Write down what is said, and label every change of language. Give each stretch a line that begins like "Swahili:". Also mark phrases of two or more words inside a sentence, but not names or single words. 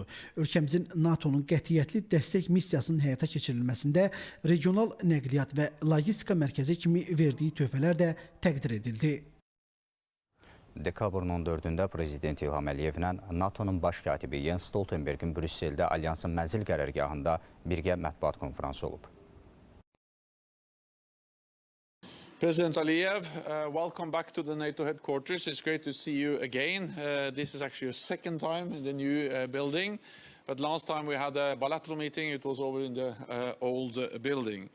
Azerbaijani: Ölkəmizin NATO'nun qətiyyətli dəstək missiyasının həyata keçirilməsində regional nəqliyyat və logistika mərkəzi kimi verdiyi töhfələr də təqdir edildi. Dekabrın 14-də Prezident İlham Əliyevlə NATO'nun baş katibi Jens Stoltenbergin Brüsseldə Alyansın mənzil qərargahında birgə mətbuat konfransı olub.
English: President Aliyev, welcome back to the NATO headquarters. It's great to see you again. This is actually your second time in the new building, but last time we had a bilateral meeting, it was over in the old building.